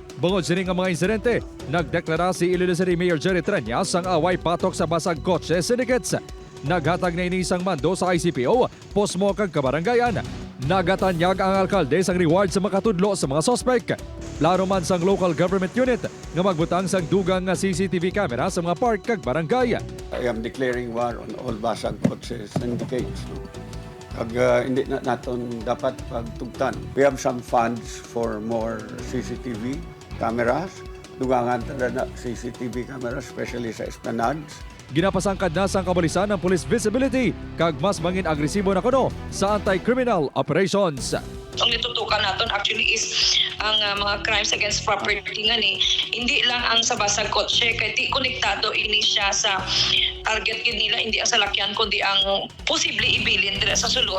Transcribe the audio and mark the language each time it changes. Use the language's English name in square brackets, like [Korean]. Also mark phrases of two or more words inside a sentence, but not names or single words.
[Hiligaynon] Bungod sini nga mga insidente, nagdeklara si Iloilo City Mayor Treñas ang away patok sa basag-kotse syndicates. Naghatag na ini isang mando sa ICPO, posmo kag kabaranggayan. Nagatanyag ang alkalde sang reward sa makatudlo sa mga sospek. Laro man sang [English] local government unit [Hiligaynon] nga magbutang sang dugang nga [English] CCTV camera [Hiligaynon] sa mga park kag barangay. [English] I am declaring war on all basag-kotse syndicates. No? [Hiligaynon] Kag hindi na naton dapat pagtugtan. [English] We have some funds for more CCTV cameras. [Hiligaynon] Dugangan talaga na [English] CCTV cameras, especially [Hiligaynon] sa esplanades. Ginapasangkad na sang kapulisan ng police visibility kag mas mangin agresibo na kuno sa [English] anti-criminal operations. [Hiligaynon] Ang nitutukan naton [English] actually is [Hiligaynon] ang mga [English] crimes against property [Hiligaynon] nga ni hindi lang ang sa basag-kotse kay di konektado ini siya sa target gid nila, hindi ang salakyan kundi ang posible ibilin dire sa sulod.